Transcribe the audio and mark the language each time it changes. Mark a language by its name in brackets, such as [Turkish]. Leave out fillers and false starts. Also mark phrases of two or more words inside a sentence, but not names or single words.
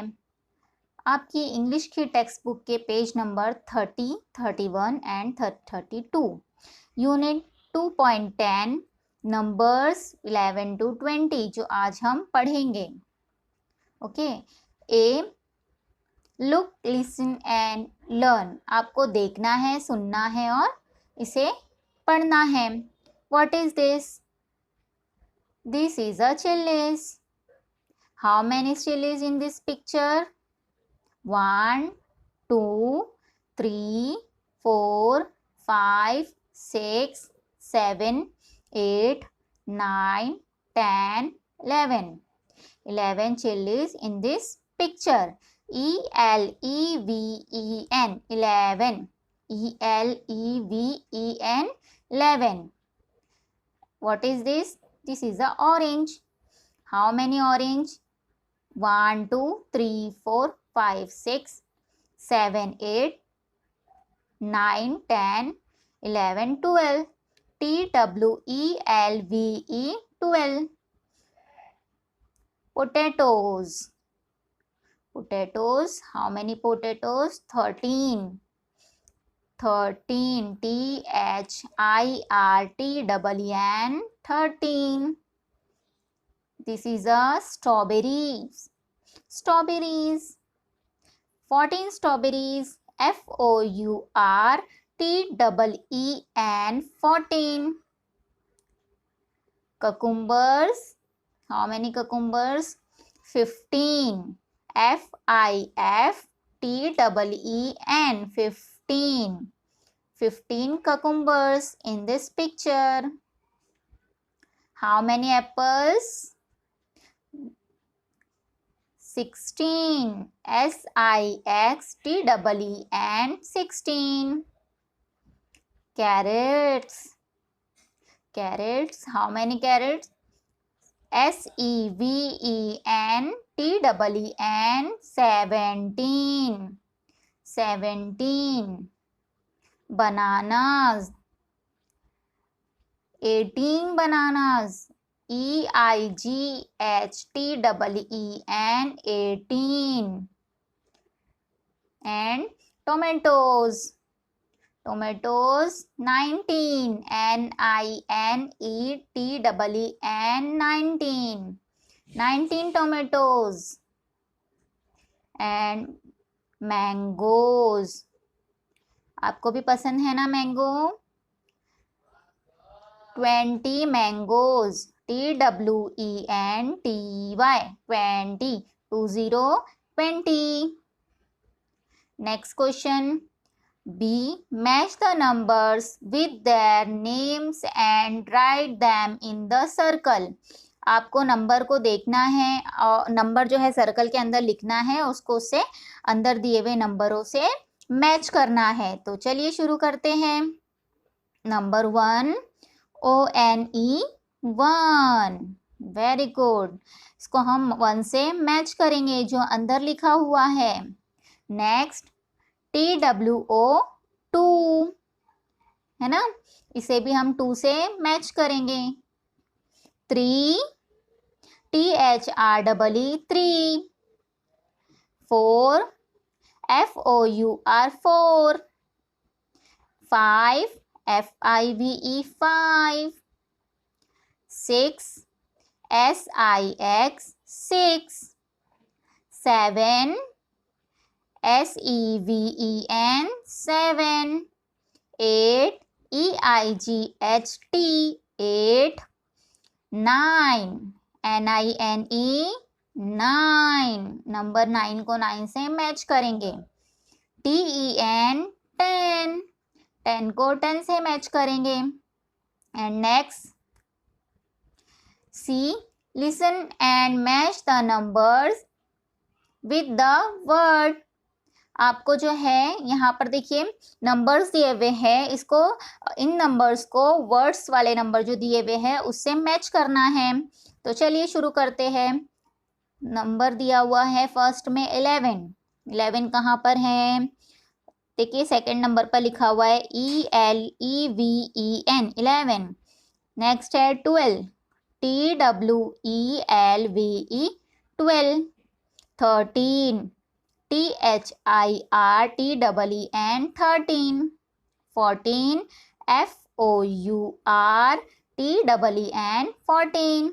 [Hindi] आपकी इंग्लिश की [English] text book [Hindi] के [English] page number 30, 31 and 32, unit 2.10, numbers 11 to 20 [Hindi] जो आज हम पढ़ेंगे। [English] OK. A, look, listen and learn. [Hindi] आपको देखना है, सुनना है और इसे पढ़ना है। [English] What is this? This is a chillies. How many chillies in this picture? 1, 2, 3, 4, 5, 6, 7, 8, 9, 10, 11. 11 chilies in this picture. E-L-E-V-E-N, 11. E-L-E-V-E-N, 11. What is this? This is a orange. How many orange? 1, 2, 3, 4, 5, 6, 7, 8, 9, 10, 11, 12. T-W-E-L-V-E, 12. Potatoes. Potatoes. How many potatoes? 13. 13. T-H-I-R-T-E-N, 13. This is a strawberries. Strawberries. 14 strawberries. F-O-U-R-T-E-E-N, 14. Cucumbers. How many cucumbers? 15. F-I-F-T-E-E-N, 15. 15 cucumbers in this picture. How many apples? 16. S-I-X-T-E-E-N, 16. Carrots. Carrots. How many carrots? S-E-V-E-N-T-E-E-N, 17. 17. Bananas. 18 bananas. E-I-G-H-T-E-E-N, 18. And tomatoes. Tomatoes, 19. N-I-N-E-T-E-E-N, 19. 19 tomatoes. And mangoes. [Hindi] आपको भी पसंद है ना मैंगो? [English] 20 mangoes. T-W-E-N-T-Y, 20. 20. Next question. B. Match the numbers with their names and write them in the circle. [Hindi] आपको नंबर को देखना है और नंबर जो है सर्कल के अंदर लिखना है, उसको उससे अंदर दिए हुए नंबरों से मैच करना है। तो चलिए शुरू करते हैं। नंबर 1, [English] O-N-E, 1. Very good. [Hindi] इसको हम 1 से मैच करेंगे जो अंदर लिखा हुआ है। नेक्स्ट, T-W-O, 2 है ना, इसे भी हम 2 से मैच करेंगे। [English] 3, T-H-R-E-E, 3. 4, F-O-U-R, 4. 5, F-I-V-E, 5. 6, S-I-X, 6. 7, S-E-V-E-N, 7. 8, E-I-G-H-T, 8. 9, N-I-N-E, 9. [Hindi] नंबर 9 को 9 से मैच करेंगे। [English] T-E-N, 10. [Hindi] 10 को 10 से मैच करेंगे। [English] and next, [Hindi] C. [English] Listen and match the numbers with the word. [Hindi] आपको जो है यहाँ पर देखिए नंबर्स दिए हुए हैं, इसको इन नंबर्स को वर्ड्स वाले नंबर जो दिए हुए हैं उससे मैच करना है। तो चलिए शुरू करते हैं। नंबर दिया हुआ है फर्स्ट में 11। 11 कहाँ पर है? देखिए [English] second number [Hindi] पर लिखा हुआ है ELEVEN 11। नेक्स्ट है 12, [English] TWELVE 12। 13, THIRTEEN 13। 14, FOURTEEN 14।